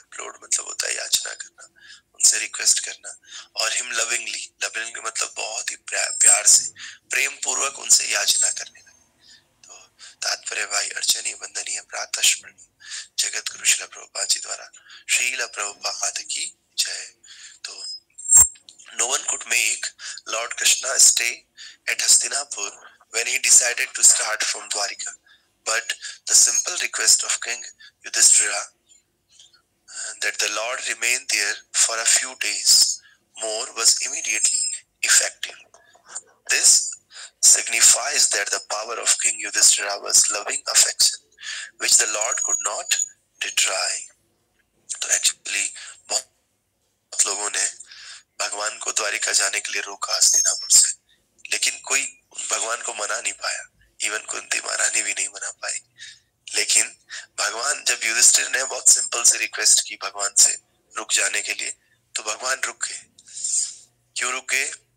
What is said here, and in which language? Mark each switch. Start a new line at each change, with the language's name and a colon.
Hindi: implored मतलब होता है याचना करना, उनसे रिक्वेस्ट करना, और
English: him lovingly,
Hindi: lovingly मतलब बहुत ही प्यार से, प्रेम पूर्वक उनसे याचना करने लगे। तो तात्पर्य भाई अर्चनीय, वंदनीय, प्रातः स्मरणीय जगत गुरु श्रील प्रभुपाद जी द्वारा, श्रील प्रभुपाद की जय।
English: तो no one could make Lord Krishna stay at Hastinapur when he decided to start from Dwarika, but the simple request of King Yudhishthira that the Lord remain there for a few days more was immediately effective. This signifies that the power of King Yudhishthira was loving affection, which the Lord could not detry.
Hindi: तो actually बहुत लोगों ने भगवान को द्वारिका जाने के लिए रोका हस्तिनापुर से, लेकिन कोई भगवान को मना नहीं पाया, इवन कुंती महारानी भी नहीं मना पाई। लेकिन भगवान, जब युधिष्ठिर ने बहुत सिंपल से रिक्वेस्ट की भगवान से रुक जाने के लिए, तो भगवान रुक गए। क्यों रुक गए?